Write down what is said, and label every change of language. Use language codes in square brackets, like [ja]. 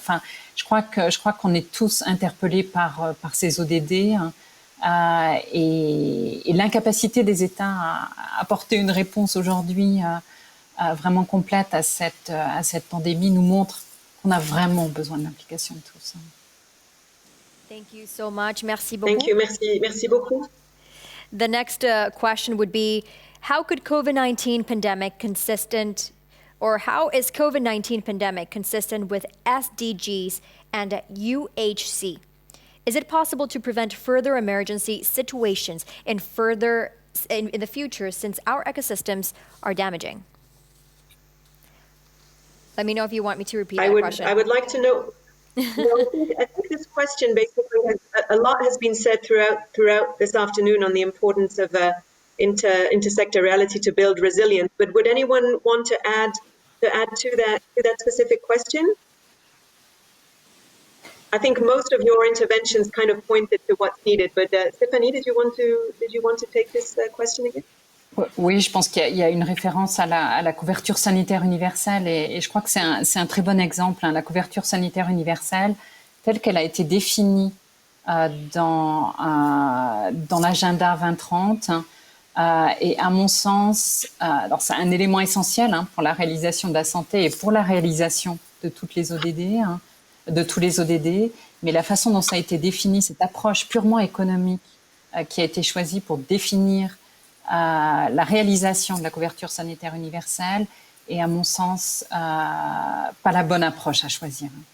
[fr] Enfin, je crois qu'on est tous interpellés par ces ODD et l'incapacité des États à apporter une réponse aujourd'hui vraiment complète à cette pandémie nous montre qu'on a vraiment besoin de l'implication de tous. [en] Thank you so much. [fr] Merci beaucoup. [en] Thank you. [fr] Merci beaucoup. [en] The next question would be, how could COVID-19 pandemic consistent, or how is COVID-19 pandemic consistent with SDGs and UHC? Is it possible to prevent further emergency situations in the future since our ecosystems are damaging? Let me know if you want me to repeat that question. I would like to know. I think this question basically a lot has been said throughout this afternoon on the importance of intersectorality to build resilience. But would anyone want to add to that specific question? I think most of your interventions kind of pointed to what's needed. But Stephanie, did you want to take this question again? [fr] Oui, je pense qu'il y a une référence à la couverture sanitaire universelle et je crois que c'est un très bon exemple, la couverture sanitaire universelle telle qu'elle a été définie dans l'agenda 2030 et à mon sens, alors c'est un élément essentiel pour la réalisation de la santé et pour la réalisation de toutes les ODD, de tous les ODD, mais la façon dont ça a été défini, cette approche purement économique qui a été choisie pour définir la réalisation de la couverture sanitaire universelle est, à mon sens, pas la bonne approche à choisir.